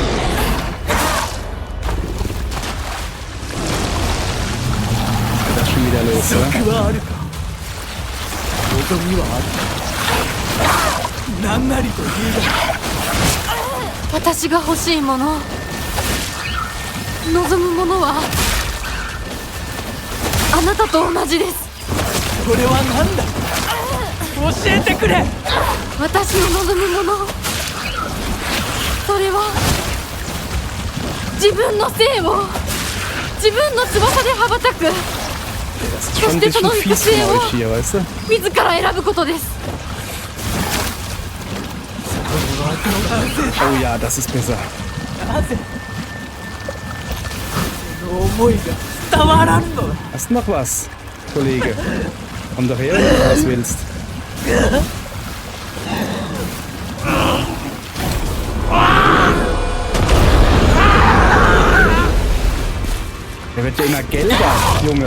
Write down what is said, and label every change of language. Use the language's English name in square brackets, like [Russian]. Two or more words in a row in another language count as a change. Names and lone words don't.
[German] Das ist schon wieder los, oder? [Japanese] 私が欲しいもの、望むものはあなたと同じです。これは何だ。教えてくれ。私の望むもの、それは自分の性を自分の翼で羽ばたく、 [German] Das ist [Japanese] そ [German] schon [Japanese] し [German] ein [Japanese] てそ [German] bisschen [Japanese] の行 [German] fies [Japanese] 方 [German] von [Japanese] を [German] euch hier, weißt du? [Japanese] 自ら選ぶことです。 [German] Oh ja, das ist besser. [Japanese] その思いが伝わらんのだ。 [German] Hast du noch was, Kollege? Komm doch her, wenn du was willst. Der wird ja immer gelber, Junge.